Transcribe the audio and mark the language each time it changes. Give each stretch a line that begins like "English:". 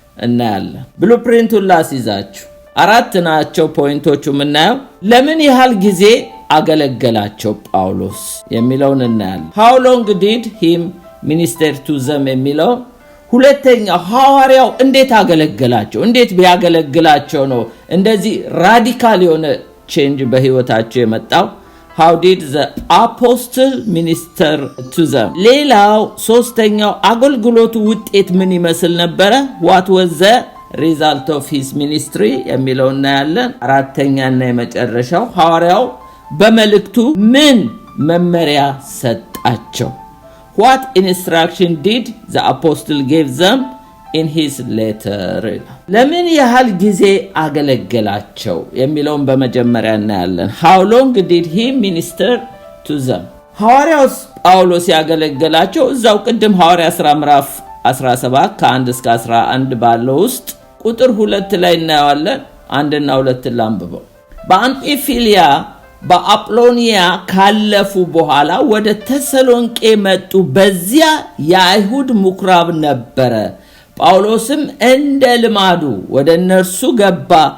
Amharic: እናያለን። ብሉፕሪንቱን ላስይዛችሁ። 4 ናቸው ፖይንቶቹ የምናየው። ለምን ያህል ጊዜ አገለገላቸው ጳውሎስ የሚለውን እናያለን።
English: how long did him minister to them
Amharic: የሚለው። ሁለተኛው ሐዋርያው እንዴት አገለገላቸው? እንዴት ቢያገለግላቸው ነው እንደዚህ ራዲካል የሆነ ቼንጅ በሕይወታቸው የመጣው?
English: how did the apostle minister to them?
Amharic: ሌላው ሶስተኛው አገልግሎቱ ውጤት ምን ይመስል ነበረ?
English: what was the result of his ministry
Amharic: የሚለው እናያለን። አራተኛና የመጨረሻው ሐዋርያው በመልእክቱ ምን መመሪያ ሰጣቸው?
English: what instruction did the apostle give them in his letter?
Amharic: ለምን ያህል ጊዜ አገለገላቸው የሚለውን በመጀመሪያ እናያለን።
English: how long did he minister to them?
Amharic: ሐዋርያው ጳውሎስ ያገለገላቸው እዛው ቅድም ሐዋርያ ሥራ ምዕራፍ 17 ከ1 እስከ 11 ባለው ውስጥ ቁጥር 2 ላይ እናያለን። 1 እና 2 ላንብበው። በአምፊፊሊያ በአጵሎኒያ ካለፉ በኋላ ወደ ተሰሎንቄ መጡ። በዚያ የአይሁድ ምኩራብ ነበረ። ጳውሎስም እንደ ልማዱ ወደ እነርሱ ገባ።